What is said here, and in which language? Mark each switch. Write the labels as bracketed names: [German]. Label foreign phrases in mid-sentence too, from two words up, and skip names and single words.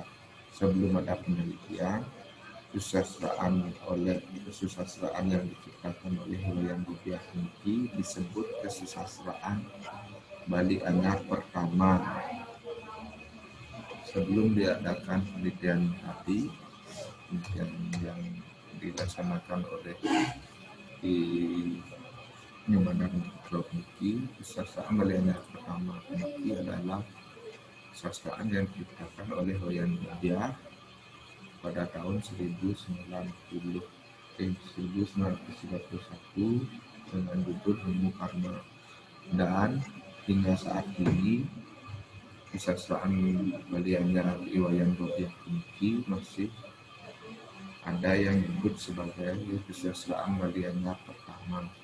[Indonesian] Sebelum ada penelitian, kesusastraan yang diciptakan oleh Iwayan Rupiah ini disebut kesusastraan Bali Anyar pertama. Sebelum diadakan penelitian tadi, yang dilaksanakan oleh Nyoman dan Putra niki kesusastraan Bali Anyar pertama niki adalah kesusastraan yang diciptakan oleh Iwayan Rupiah pada tahun 1931 dengan judul Nemu Karno, dan hingga saat ini kesusastraan Bali Anyar Iwayan Rupiah niki masih ada yang disebut sebagai kesusastraan Bali Anyar pertama.